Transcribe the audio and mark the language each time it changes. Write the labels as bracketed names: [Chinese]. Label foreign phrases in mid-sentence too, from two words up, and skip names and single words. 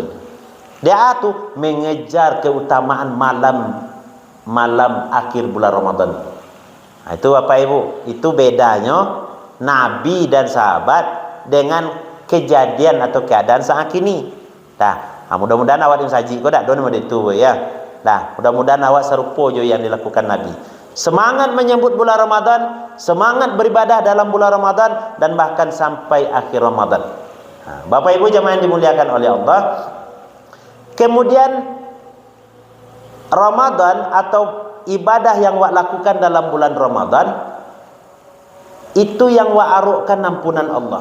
[Indonesian] Dia tu mengejar keutamaan malam akhir bulan Ramadan. Nah, itu Bapak Ibu, itu bedanya Nabi dan sahabat dengan kejadian atau keadaan saat ini. Nah, [Minangkabau] mudah-mudahan awak saji kau dak don model itu ya. [Indonesian] Nah, mudah-mudahan awak serupa jo yang dilakukan Nabi. Semangat menyambut bulan Ramadan, semangat beribadah dalam bulan Ramadan dan bahkan sampai akhir Ramadan. Nah, Bapak Ibu jemaah yang dimuliakan oleh Allah. Kemudian Ramadan atau ibadah yang wak lakukan dalam bulan Ramadan itu yang wak arukkan ampunan Allah.